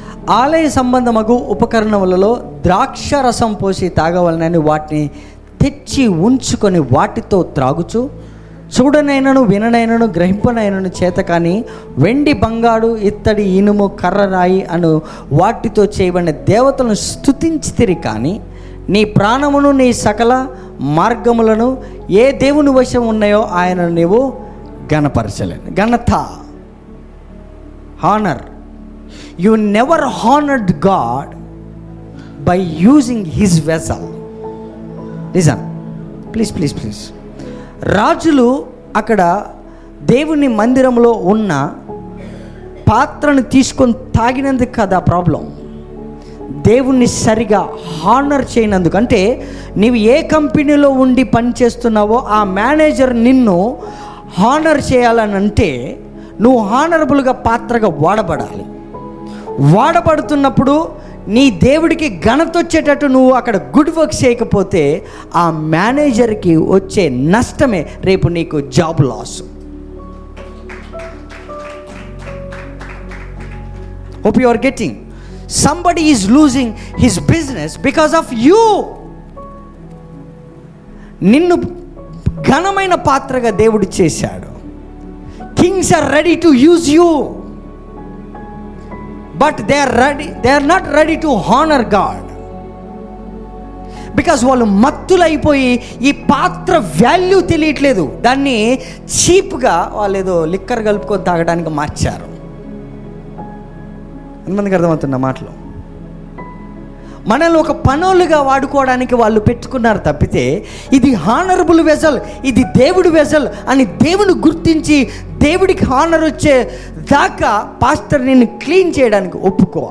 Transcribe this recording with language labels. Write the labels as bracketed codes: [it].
[te] ఆలయ సంబంధమగు ఉపకరణములలో ద్రాక్ష రసం పోసి తాగవలనని వాటిని తెచ్చి ఉంచుకొని వాటితో త్రాగుచు, చూడనైనను, విననైనను, గ్రహింపనైనను చేత కానీ వెండి, బంగారు, ఇత్తడి, ఇనుము, కర్ర, రాయి అను వాటితో చేయబడిన దేవతలను స్తుతించితిరి. కానీ నీ ప్రాణమును, నీ సకల మార్గములను ఏ దేవుని వశం ఉన్నాయో ఆయన నీవు గణపరచలేను. ఘనత, honour. [en] You never honored God by using his vessel. Listen, please. [te] రాజులు అక్కడ దేవుని మందిరంలో ఉన్న పాత్రను తీసుకొని తాగినందుకు కదా ప్రాబ్లం. దేవుణ్ణి సరిగా హానర్ చేయనందుకు. అంటే నీవు ఏ కంపెనీలో ఉండి పని చేస్తున్నావో ఆ మేనేజర్ నిన్ను హానర్ చేయాలనంటే నువ్వు హానరబుల్గా పాత్రగా వాడబడాలి. వాడబడుతున్నప్పుడు నీ దేవుడికి ఘనత వచ్చేటట్టు నువ్వు అక్కడ గుడ్ వర్క్ చేయకపోతే ఆ మేనేజర్కి వచ్చే నష్టమే రేపు నీకు job loss. [en] Hope you are getting. Somebody is losing his business because of you. [te] నిన్ను ఘనమైన పాత్రగా దేవుడు చేశాడు. [en] Kings are ready to use you, but they are not ready to honor God. [te] Because వాళ్ళు మత్తులైపోయి ఈ పాత్ర వాల్యూ తెలియట్లేదు. దాన్ని చీప్గా వాళ్ళు ఏదో లిక్కర్ కలుపుకొని తాగడానికి మార్చారు. ఎంతమందికి అర్థమవుతున్న మాటలు? మనల్ని ఒక పనులుగా వాడుకోవడానికి వాళ్ళు పెట్టుకున్నారు తప్పితే ఇది హానరబుల్ వెజల్, ఇది దేవుడి వెజల్ అని దేవుని గుర్తించి దేవుడికి హానర్ వచ్చే దాకా పాస్టర్ నిన్ను క్లీన్ చేయడానికి ఒప్పుకో.